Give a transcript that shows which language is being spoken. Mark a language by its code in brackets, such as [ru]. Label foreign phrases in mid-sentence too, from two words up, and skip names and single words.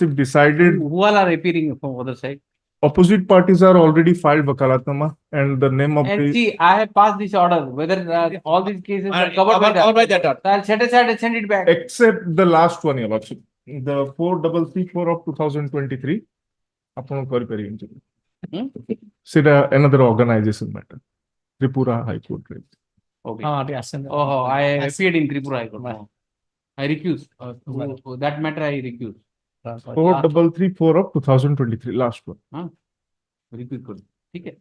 [en] Who all are appearing from other side? opposite parties are already filed vakalatnama and the name of And the. see, I have passed this order, whether all these cases are covered by that. So I'll set aside and send it back. Except the last one, your lordship, the 4334 of 2023. [or] ଆପଣ କରିପାରିବେନି ସେଟା। ସେଟା [en] another organization matter. Tripura High Court. Okay. Oh, Oh, I appeared in Tripura High Court. No. I recuse. That matter I recuse. 4334 of 2023, last one. Recuse good. Okay.